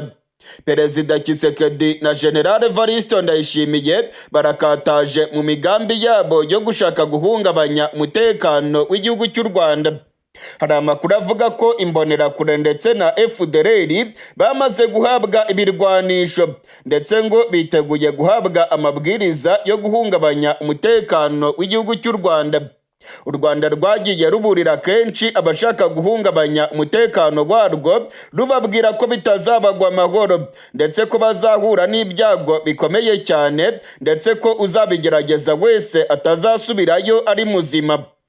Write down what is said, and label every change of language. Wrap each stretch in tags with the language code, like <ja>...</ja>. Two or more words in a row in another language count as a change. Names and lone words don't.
<rw>Perezida Tshisekedi na General Evariste Ndayishimiye barakataje mu migambi yabo yo gushaka guhungabanya umutekano w'igihugu cy'u Rwanda. Hari amakuru avuga ko imbonerakure ndetse na FDLR bamaze guhabwa ibirwanisho, ndetse ngo biteguye guhabwa amabwiriza yo guhungabanya umutekano w'igihugu cy'u Rwanda. U Rwanda rwagiye ruburira kenshi abashaka guhungabanya umutekano warwo, rubabwira ko bitazabagwa amahoro, ndetse ko bazahura n'ibyago bikomeye cyane, ndetse ko uzabigerageza wese atazasubirayo ari muzima.</rw>